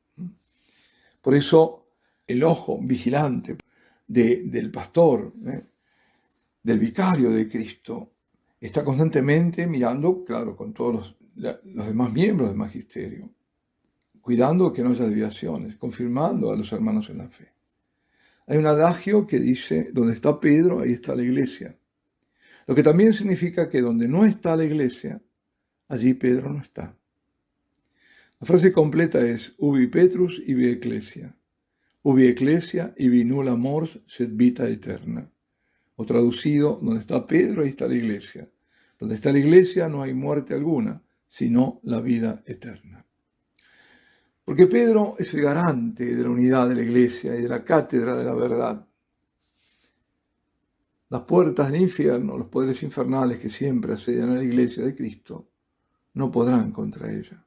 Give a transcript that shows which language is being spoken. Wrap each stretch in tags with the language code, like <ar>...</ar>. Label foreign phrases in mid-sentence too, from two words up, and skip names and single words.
<es>Por eso, el ojo vigilante del pastor, del vicario de Cristo, está constantemente mirando, claro, con todos los demás miembros del magisterio, cuidando que no haya desviaciones, confirmando a los hermanos en la fe. Hay un adagio que dice: donde está Pedro, ahí está la iglesia. Lo que también significa que donde no está la iglesia, allí Pedro no está. La frase completa es:</es> <la>ubi Petrus ibi ecclesia. Ubi ecclesia ibi nulla mors sed vita eterna.</la> <es>O traducido: donde está Pedro, ahí está la iglesia. Donde está la iglesia no hay muerte alguna, sino la vida eterna. Porque Pedro es el garante de la unidad de la iglesia y de la cátedra de la verdad. Las puertas del infierno, los poderes infernales que siempre asedian a la iglesia de Cristo, no podrán contra ella.</es>